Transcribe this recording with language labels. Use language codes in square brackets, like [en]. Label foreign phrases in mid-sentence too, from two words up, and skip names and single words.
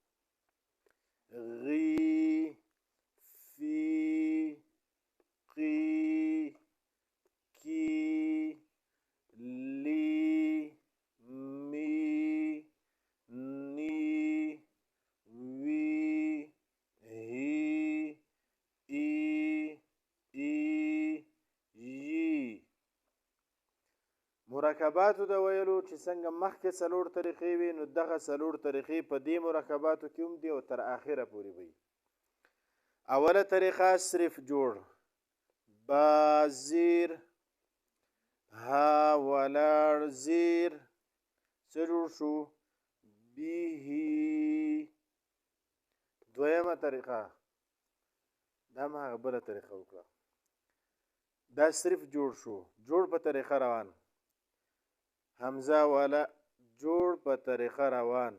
[ar] غی، فی، قی، کی، لی، می، نی، وی، هی، ای، یی. [ps] مرکباتو د ویلو چې څنګه مخکې څلور طریقې وي، نو دغه څلور طریقې په دې مرکباتو کې هم دي او تر آخره پورې وي. اوله طریقه صرف جوړ، با زیر، ها ولاړ زیر، څه جوړ شو؟ [ar] بیهی. [ps] دویمه طریقه دا ما هغه بله طریقه وکړه، دا صرف جوړ شو، جوړ په طریقه روان. حمزه والا جوړ په طریقه روان.